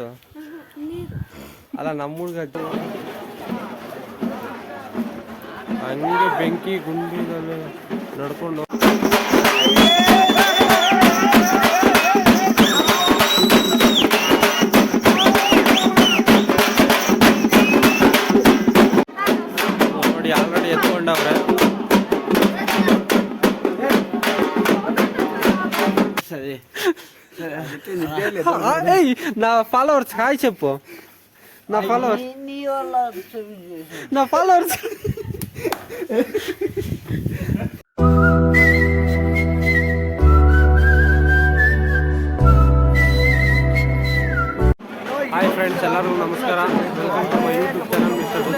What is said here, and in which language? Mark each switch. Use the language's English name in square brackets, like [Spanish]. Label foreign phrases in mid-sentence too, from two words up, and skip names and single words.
[Kannada] ಅಲ್ಲ ನಮ್ಮ ಹುಡುಗ ಹಂಗೆ ಬೆಂಕಿ ಗುಂಡಿಗಳು ನಡ್ಕೊಂಡು ನೋಡಿ ಆಲ್ರೆಡಿ ಎತ್ಕೊಂಡವ್ರೆ. ಸರಿ [Telugu] నా ఫాలోవర్స్ హాయ్ చెప్పు. నా ఫాలోవర్స్ [English] hi friends, [Kannada] ಎಲ್ಲರಿಗೂ ನಮಸ್ಕಾರ. [English] welcome to my YouTube channel Mister Buddha.